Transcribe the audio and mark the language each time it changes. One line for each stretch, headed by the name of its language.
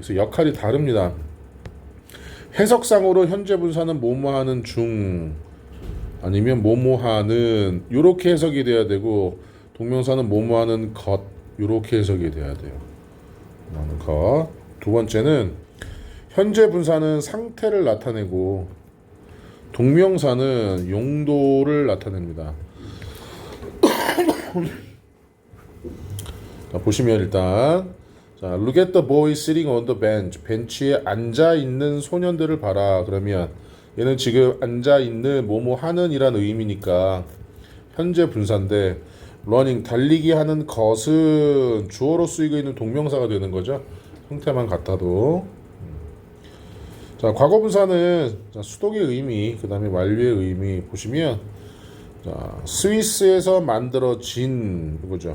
Korean: 그래서 역할이 다릅니다. 해석상으로 현재 분사는 뭐뭐하는 중 아니면 뭐뭐하는 요렇게 해석이 돼야 되고, 동명사는 뭐뭐하는 것 요렇게 해석이 돼야 돼요. 뭐하는 것. 두 번째는 현재 분사는 상태를 나타내고 동명사는 용도를 나타냅니다. 자, 보시면 일단 자,
English: look at the boy sitting on the bench.
Korean: 벤치에 앉아 있는 소년들을 봐라. 그러면 얘는 지금 앉아 있는 뭐뭐 하는 이란 의미니까 현재 분사인데, running 달리기 하는 것은 주어로 쓰이고 있는 동명사가 되는 거죠. 형태만 같아도. 자, 과거 분사는 자, 수동의 의미, 그 다음에 완료의 의미 보시면 자, 스위스에서 만들어진 이거죠.